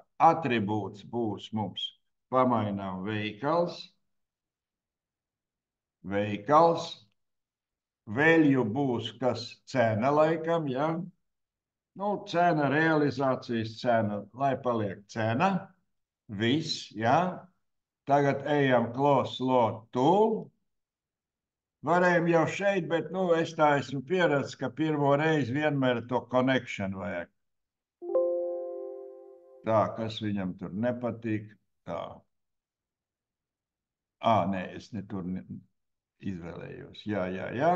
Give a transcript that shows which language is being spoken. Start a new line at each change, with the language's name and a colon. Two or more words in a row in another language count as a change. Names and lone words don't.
Latvian: Atribūts būs mums pamainām veikals. Value būs kas cena laikam, ja? Nu, cena, realizācijas cena, lai paliek cena. Viss, ja? Tagad ejam
English: close load
Latvian: to. Varējām jau šeit, bet nu, es tā esmu pieredzis, ka pirmo reizi vienmēr to connection vajag. Tā, kas viņam tur nepatīk. Tā. Nē, es ne tur izvēlējos. Jā.